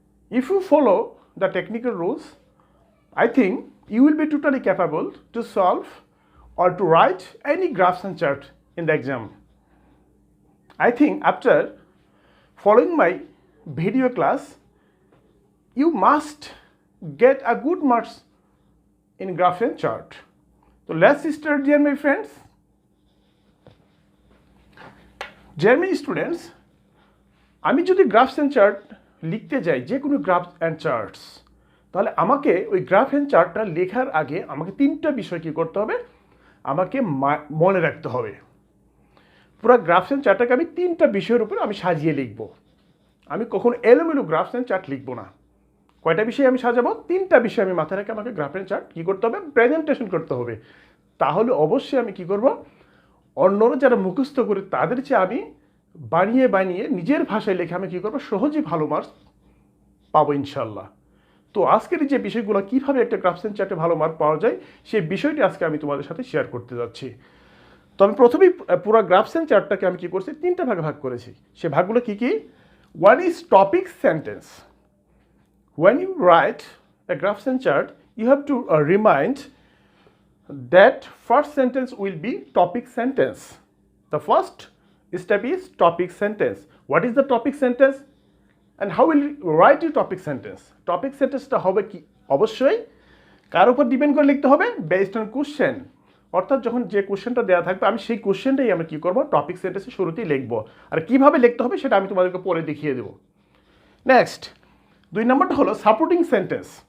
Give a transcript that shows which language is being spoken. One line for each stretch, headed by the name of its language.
English: If you follow the technical rules, I think you will be totally capable to solve or to write any graphs and chart in the exam. I think after following my video class, you must get a good marks in graph and chart. So let's start, dear my friends. Dear my students,
Bangla: আমি যদি grasp and chart লিখতে যাই, যে কোনো grasp and charts, তাহলে আমাকে ওই graph and চার্টটা লেখার আগে আমাকে তিনটা বিষয় কী করতে হবে, আমাকে মনে রাখতে হবে। পুরো গ্রাফস অ্যান্ড চার্টটাকে আমি তিনটা বিষয়ের উপর আমি সাজিয়ে লিখব। আমি কখনো এলোমেলো গ্রাফস অ্যান্ড চার্ট লিখব না। কয়টা বিষয় আমি সাজাবো? তিনটা বিষয় আমি মাথায় রেখে আমাকে গ্রাফ অ্যান্ড চার্ট কী করতে হবে, প্রেজেন্টেশন করতে হবে। তাহলে অবশ্যই আমি কী করব, অন্যরা যারা মুখস্থ করে তাদের চেয়ে আমি বানিয়ে বানিয়ে নিজের ভাষায় লেখে আমি কী করবো, সহজেই ভালো মার্কস পাবো ইনশাল্লাহ। তো আজকের যে বিষয়গুলো কীভাবে একটা গ্রাফস অ্যান্ড চার্টে ভালো মার্ক পাওয়া যায়, সেই বিষয়টি আজকে আমি তোমাদের সাথে শেয়ার করতে যাচ্ছি। তো আমি প্রথমেই পুরো গ্রাফস অ্যান্ড চার্টটাকে আমি কী করছি, তিনটা ভাগে ভাগ করেছি। সে ভাগগুলো কী কী?
English: One is topic sentence. When you write a graphs and chart, you have to remind that first sentence will be topic sentence. The first step is topic sentence. What is the topic sentence? And how will you write your topic sentence?
Bangla: Topic sentence টা হবে কি, অবশ্যই কার উপর depend করে লিখতে হবে,
English: Based on question.
Bangla: অর্থাৎ যখন যে কোশ্চেনটা দেওয়া থাকবে আমি সেই কোশ্চেনটাই আমি কী করবো, টপিক সেন্টেন্সের শুরুতেই লিখবো। আর কীভাবে লিখতে হবে সেটা আমি তোমাদেরকে পরে দেখিয়ে দেবো। নেক্সট, 2 নম্বরটা হলো সাপোর্টিং সেন্টেন্স।